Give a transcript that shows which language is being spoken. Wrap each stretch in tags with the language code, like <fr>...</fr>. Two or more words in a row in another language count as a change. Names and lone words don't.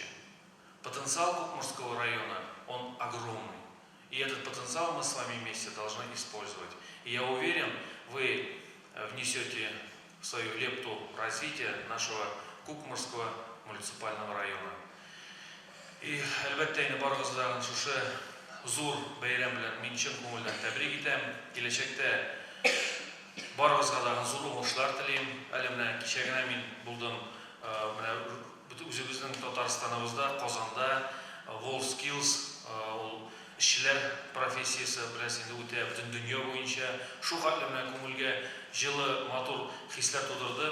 <ru>Потенциал Кукмурского района, он огромный. И этот потенциал мы с вами вместе должны использовать. И я уверен, вы внесете свою лепту в развитие нашего Кукмурского муниципального района.</ru> <tt>И әлбәттә инде барыгыздан шушы зур бәйрәм белән мин чын күңелдән тәбрик итәм. Киләчәктә барыгызга да зур уңышлар телим. Әле менә кичә генә мин булдым менә үзебезнең Татарстаныбызда, Казанда WorldSkills эшчеләр профессиясе белән инде үтә бөтен дөнья буенча шу хәтле менә күңелгә җылы матур хисләр тудырды.</tt>